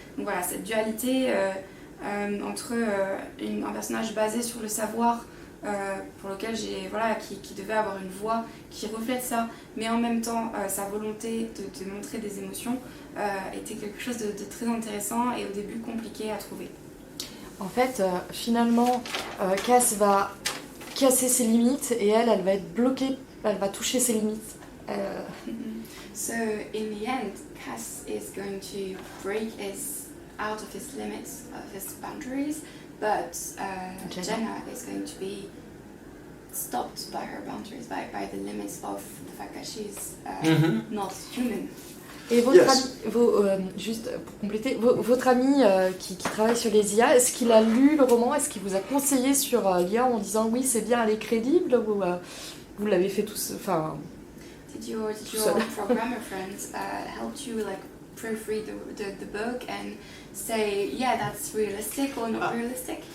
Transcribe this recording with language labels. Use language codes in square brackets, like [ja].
[fr] Donc voilà, cette dualité entre un personnage basé sur le savoir, pour lequel qui devait avoir une voix qui reflète ça, mais en même temps sa volonté de montrer des émotions était quelque chose de très intéressant et au début compliqué à trouver. En fait, finalement, Cass va casser ses limites et elle va être bloquée, elle va toucher ses limites. [en] So in the end, Cass is going to break out of his limits, of his boundaries, but Jenna is going to be stopped by her boundaries, by the limits of the fact that she's not human. [fr] Et votre ami, juste pour compléter, votre ami qui travaille sur les IA, est-ce qu'il a lu le roman? Est-ce qu'il vous a conseillé sur l'IA en disant oui c'est bien, elle est crédible, ou vous l'avez fait tous, enfin... [en] Did your programmer friends help you like proofread the book and say yeah that's realistic or not realistic?